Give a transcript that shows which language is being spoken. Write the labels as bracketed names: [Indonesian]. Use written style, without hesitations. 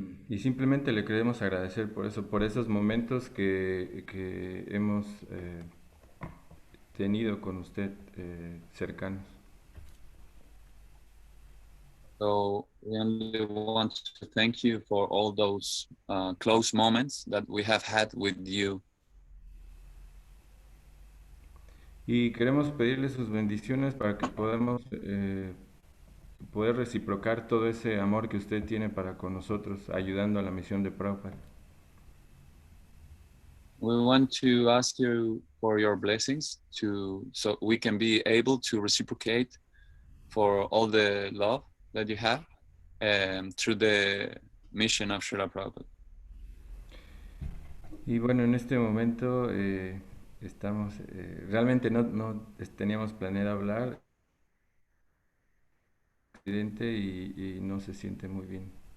[Spanish] Y simplemente le queremos agradecer por eso, por esos momentos que hemos tenido con usted cercanos. [English] So we only want to thank you for all those close moments that we have had with you. [Spanish] Y queremos pedirle sus bendiciones para que podamos poder reciprocar todo ese amor que usted tiene para con nosotros, ayudando a la misión de Prabhupada. [English] We want to ask you for your blessings so we can be able to reciprocate for all the love that you have through the mission of Srila Prabhupada. [Spanish] Y bueno, en este momento estamos, realmente no teníamos planeado hablar, y no se siente muy bien.